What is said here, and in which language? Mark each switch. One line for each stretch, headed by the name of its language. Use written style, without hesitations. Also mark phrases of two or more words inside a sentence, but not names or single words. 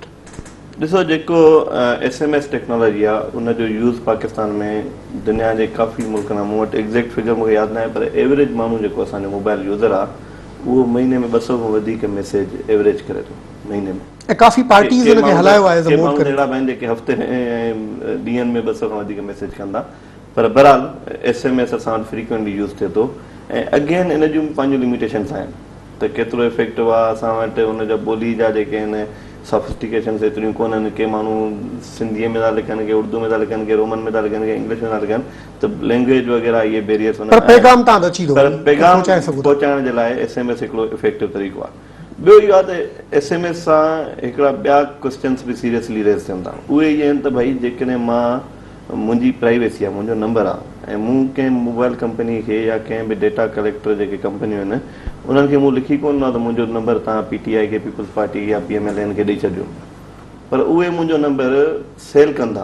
Sindhi: ॾिसो, जेको
English: SMS technology
Sindhi: आहे उनजो यूज़ पाकिस्तान में दुनिया जे काफ़ी मुल्कनि, मूं वटि
English: exact figure
Sindhi: मूंखे यादि न आहे, पर एवरेज माण्हू जेको असांजो
English: mobile user
Sindhi: आहे उहो महीने में 200 खां वधीक मैसेज एवरेज करे थो महीने में। ऐं काफ़ी पार्टीज़ हिनखे हलायो आहे
English: as a mode
Sindhi: करे। अहिड़ा आहिनि जेके हफ़्ते में ऐं ॾींहंनि में 200 खां वधीक मैसेज कंदा, पर बहरहाल SMS असां वटि
English: frequently use
Sindhi: थिए थो। ऐं अगेन इन जूं पंहिंजूं लिमिटेशन्स आहिनि त केतिरो इफेक्टिव आहे। असां वटि उनजा ॿोली जा जेके आहिनि सॉफिस्टिकेशन्स एतिरियूं कोन्हनि, के माण्हू सिंधीअ में था लिखनि, के उर्दू में था लिखनि, के रोमन में था लिखनि, के इंग्लिश में था लिखनि, त लैंग्वेज वग़ैरह इहे बैरियर्स पर पैगाम तव्हां अची थो, पर पैगाम पहुचाइण जे लाइ SMS हिकिड़ो इफेक्टिव तरीक़ो आहे। ॿियो इहो आहे त SMS सां हिकिड़ा ॿिया क्वेश्चन्स बि
English: seriously raise
Sindhi: थियनि था। उहे इहे आहिनि त भई जेकॾहिं मुंहिंजी प्राइवेसी आहे, मुंहिंजो नंबर आहे, ऐं मूं कंहिं
English: mobile company
Sindhi: खे या कंहिं बि
English: data collector
Sindhi: जेके कंपनियूं आहिनि उन्हनि खे मूं लिखी कोन ॾिनो त मुंहिंजो नंबर तव्हां PTI खे, पीपल्स पार्टी या PMLN खे ॾेई छॾियो, पर उहे मुंहिंजो नंबर सेल कंदा।